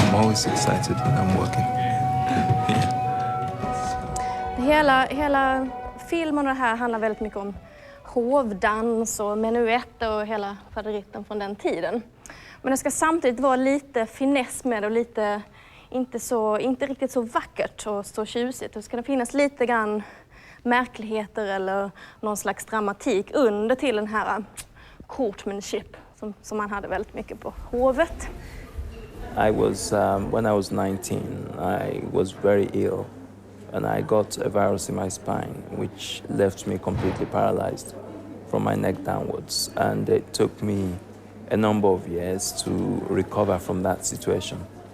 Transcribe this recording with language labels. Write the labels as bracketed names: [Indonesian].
[English] Excited when I'm working. [Swedish] Hela filmen och det här handlar väldigt mycket om hovdans och menuetter och hela faderitten från den tiden. Men det ska samtidigt vara lite finess med och lite inte riktigt så vackert och så tjusigt. Det ska finnas lite grann märkligheter eller någon slags dramatik under till den här courtmanship som man hade väldigt mycket på hovet. [English] I was, when I was 19, I was very ill. and I got a virus in my spine, which left me completely paralyzed from my neck downwards. And it took me a number of years to recover from that situation.